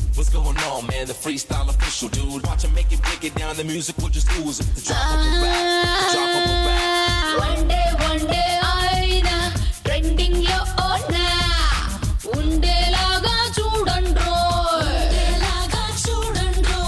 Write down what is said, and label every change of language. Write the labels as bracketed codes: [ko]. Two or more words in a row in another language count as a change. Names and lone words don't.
[en] What's going on, man? The freestyle official, dude. Watch him make it, break it down. The music will just ooze it. The drop of a rap, the drop of a rap. One day, [te] aina trending lo ona. ఉండేలా చూడండ్రో. ఉండేలా చూడండ్రో.